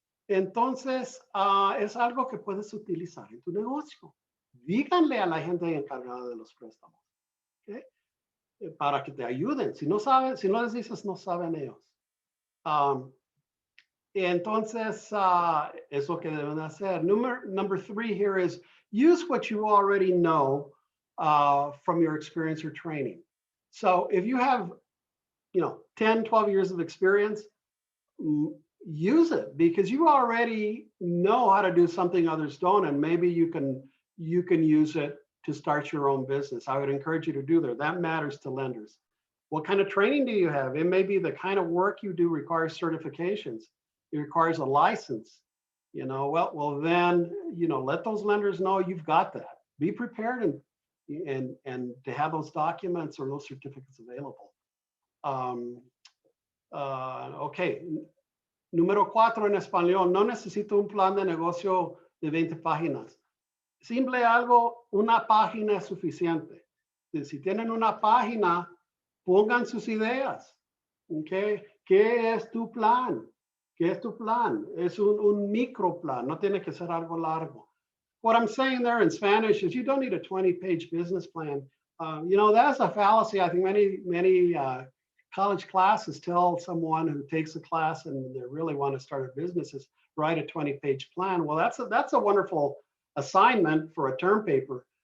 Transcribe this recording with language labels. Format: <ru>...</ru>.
<es>Entonces, es algo que puedes utilizar en tu negocio. Díganle a la gente encargada de los préstamos, ¿okay? Para que te ayuden. Si no saben, si no les dices, no saben ellos. Entonces, es lo que deben hacer.</es> <en>Number 3 here is use what you already know from your experience or training. So if you have, 10, 12 years of experience, use it because you already know how to do something others don't, and maybe you can use it to start your own business. I would encourage you to do that. That matters to lenders. What kind of training do you have? It may be the kind of work you do requires certifications. It requires a license. Well then, let those lenders know you've got that. Be prepared and to have those documents or those certificates available. Ok.</en> <es>Número 4 en español, no necesito un plan de negocio de 20 páginas. Simple algo, una página es suficiente. Si tienen una página, pongan sus ideas. Okay. ¿Qué es tu plan? ¿Qué es tu plan? Es un micro plan, no tiene que ser algo largo.</es> <en>What I'm saying there in Spanish is you don't need a 20-page business plan. You know, that's a fallacy. I think many college classes tell someone who takes a class and they really want to start a business is write a 20-page plan. Well, that's a wonderful assignment for a term paper.</en>